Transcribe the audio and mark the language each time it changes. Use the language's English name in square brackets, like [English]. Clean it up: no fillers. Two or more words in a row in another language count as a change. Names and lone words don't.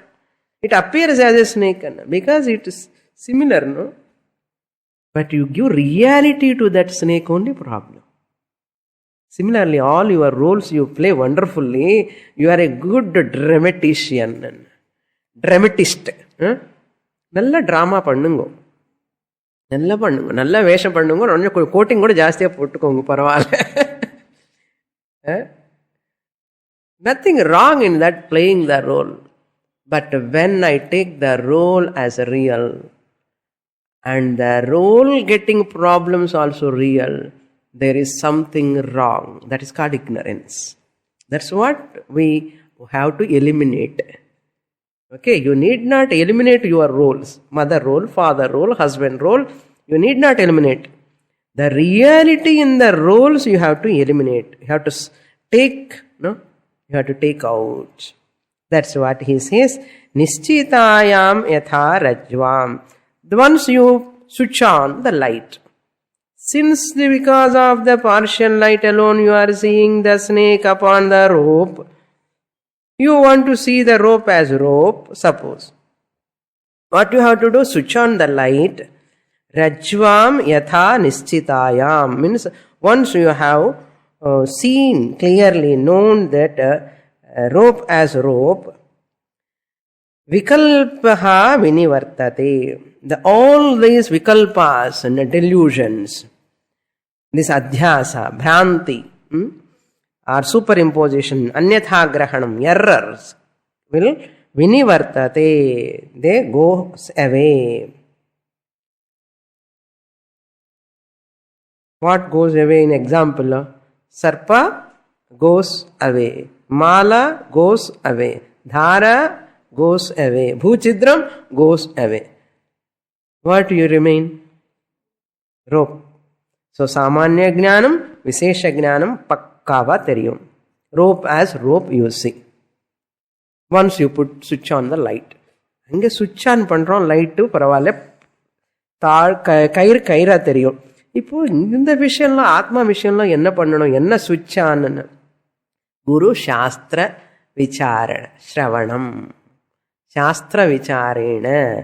[English] It appears as a snake because it is similar, no? But you give reality to that snake, only problem. Similarly, all your roles you play wonderfully. You are a good dramatist. [Tamil] நல்ல ட்ராமா பண்ணுங்க, நல்ல வேஷம் பண்ணுங்க, கொஞ்சம் கோட்டிங் கூட ஜாஸ்தியாக போட்டுக்கோங்க, பரவாயில்ல. [English] Nothing wrong in that, playing the role. But when I take the role as real and the role getting problems also real, there is something wrong. That is called ignorance. That's what we have to eliminate. Okay, you need not eliminate your roles. Mother role, father role, husband role. You need not eliminate. The reality in the roles you have to eliminate. You have to take, no? You have to take out. That's what he says. [Sanskrit] निश्चितायां यथा रज्ज्वां. [English] Once you switch on the light. Since because of the partial light alone you are seeing the snake upon the rope, you want to see the rope as rope, suppose. What you have to do? Switch on the light. [Sanskrit] रज्ज्वां यथा निश्चितायां. [English] Means once you have seen clearly, known that rope as rope, [Sanskrit] विकल्पः विनिवर्तते. [English] All these vikalpas and delusions, this adhyasa, bhranti, or superimposition, [Sanskrit] अन्यथा ग्रहणम्, [English] errors will vinivartate. They go away. What goes away? In example, sarpa goes away, mala goes away, dhara goes away, bhuchidram goes away. What you remain? Rope. [Sanskrit] So सामान्य ज्ञानम्, विशेष ज्ञानम् [Tamil] பாக்கவா தெரியும். [English] Rope as rope you see. Once you put switch on the light. [Tamil] Ange [English] switch on [Tamil] பண்றோம் லைட், பரவாயில்ல, கயிறா தெரியும். இப்போ இந்த விஷயம்லாம், ஆத்மா விஷயம்லாம் என்ன பண்ணணும், என்ன [English] switch on? [Sanskrit] गुरु शास्त्र विचारण श्रवणम्. शास्त्र विचारेण.